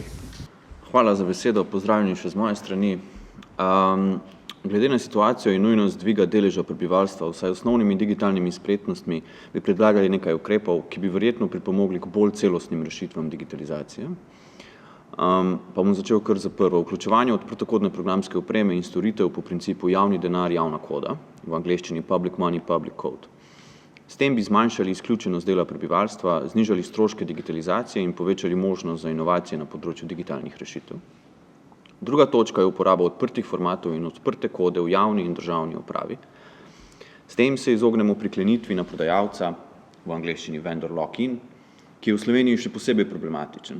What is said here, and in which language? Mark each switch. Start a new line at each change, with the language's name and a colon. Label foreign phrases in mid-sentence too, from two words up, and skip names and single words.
Slovenian: Hvala za besedo, pozdravljeni še z moje strani. Glede na situacijo in nujnost dviga deleža prebivalstva vsaj osnovnimi digitalnimi spretnostmi bi predlagali nekaj ukrepov, ki bi verjetno pripomogli k bolj celostnim rešitvam digitalizacije. Pa bom začel kar za prvo. Vključevanje odprtokodne programske opreme in storitev po principu javni denar, javna koda, v angleščini
English: public money, public code.
Slovenian: S tem bi zmanjšali izključenost dela prebivalstva, znižali stroške digitalizacije in povečali možnost za inovacije na področju digitalnih rešitev. Druga točka je uporaba odprtih formatov in odprte kode v javni in državni upravi. S tem se izognemo priklenitvi na prodajalca, v angleščini
English: vendor lock-in,
Slovenian: ki je v Sloveniji še posebej problematičen.